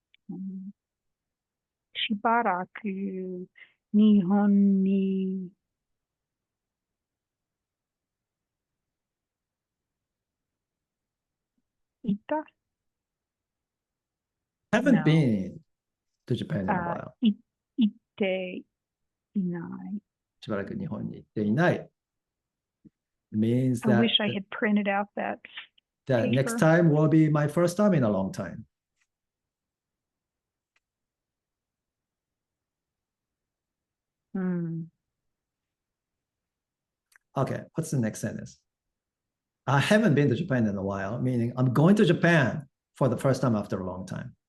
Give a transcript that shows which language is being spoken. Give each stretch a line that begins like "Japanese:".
Japanese: Mm. しばらく日本にいた?
English: Haven't been to Japan in a while.
Japanese: 行っていない. しばらく日本に行っていない means
English: I that wish I had printed out that next time will be my first time in a long time. Okay, what's the next sentence? I haven't been to Japan in a while, meaning I'm going to Japan for the first time after a long time.